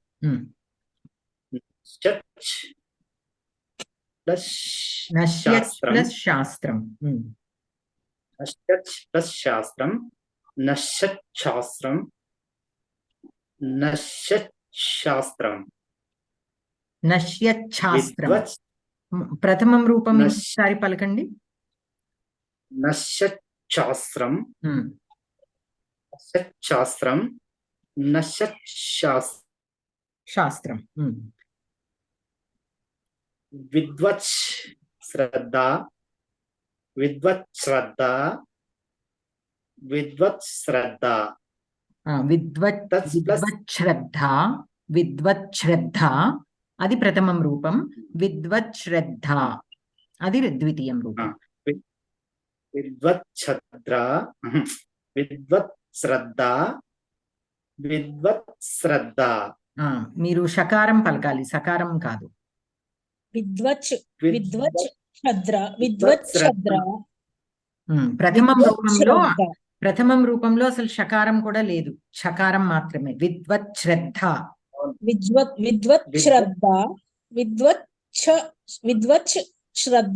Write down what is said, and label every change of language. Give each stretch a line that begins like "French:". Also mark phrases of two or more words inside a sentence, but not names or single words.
Sanskrit: नश्यत् प्लस शास्त्रम, शास्त्रम, नश्यत् प्लस शास्त्रम, नश्यत् शास्त्रम, नश्यत् शास्त्रम. నశ్యత్ శాస్త్రం.
Telugu: ప్రథమం రూపం ఒకసారి పలకండి.
Sanskrit: नश्यत् शास्त्रम, नश्यत् शास्त्रम, नश्यत् శాస్త్రం. विद्वत् श्रद्धा, विद्वत् श्रद्धा, विद्वत् श्रद्धा. విద్వత్ శ్రద్ధ, విద్వత్ శ్రద్ధ
Telugu: అది ప్రథమం రూపం.
Sanskrit: విద్వత్ శ్రద్ధ
Telugu: అది ద్వితీయం రూపం.
Sanskrit: विद्वत् श्रद्धा, विद्वत् श्रद्धा, विद्वत् श्रद्धा.
Telugu: మీరు షకారం పలకాలి, సకారం కాదు.
Sanskrit: విద్వత్, విద్వత్ శ్రద్ధ, విద్వత్ శ్రద్ధ.
Telugu: ప్రథమం రూపంలో అసలు షకారం కూడా లేదు, షకారం మాత్రమే.
Sanskrit: విద్వత్ శ్రద్ధ, విద్వత్, విద్వత్ శ్రద్ధ, విద్వత్ విద్వత్ శ్రద్ధ,